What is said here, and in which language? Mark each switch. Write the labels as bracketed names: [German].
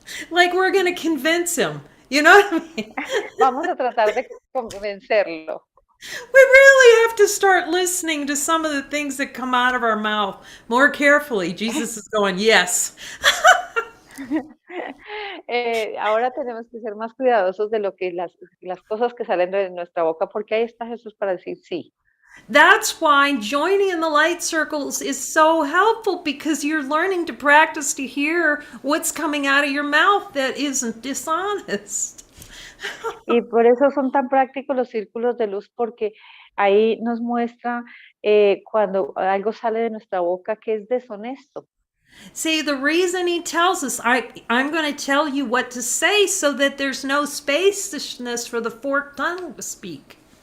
[English] Like we're going to convince him, you know what I mean? [Spanish] Vamos a tratar de convencerlo. [English] We really have to start listening to some of the things that come out of our mouth more carefully. Jesus is going, yes. [Spanish] Ahora tenemos que ser más cuidadosos de lo que las cosas que salen de nuestra boca, porque ahí está Jesús para decir sí. [English] That's why joining in the light circles is so helpful, because you're learning to practice to hear what's coming out of your mouth that isn't dishonest. [Spanish] Y por eso son tan prácticos los círculos de luz, porque ahí nos muestra cuando algo sale de nuestra boca que es deshonesto. [English] See, the reason he tells us, I'm going to tell you what to say so that there's no spaciousness for the forked tongue to speak.